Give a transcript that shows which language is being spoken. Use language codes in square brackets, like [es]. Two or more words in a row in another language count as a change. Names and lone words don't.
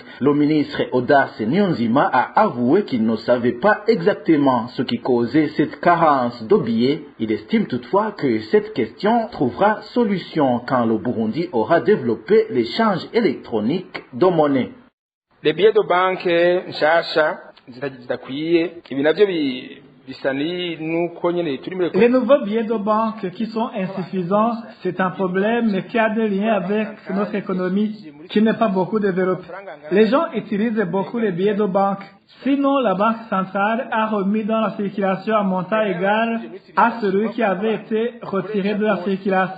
[fr] Le ministre Audace Nyonzima a avoué qu'il ne savait pas exactement ce qui causait cette carence de billets. Il estime toutefois que cette question trouvera solution quand le Burundi aura développé l'échange électronique de monnaie. Les billets de banque [rn] nshasha zidakwiye ibi navyo [fr] Les nouveaux billets de banque qui sont insuffisants, c'est un problème qui a des liens avec notre économie qui n'est pas beaucoup développée. Les gens utilisent beaucoup les billets de banque. Sinon, la Banque centrale a remis dans la circulation un montant égal à celui qui avait été retiré de la circulation.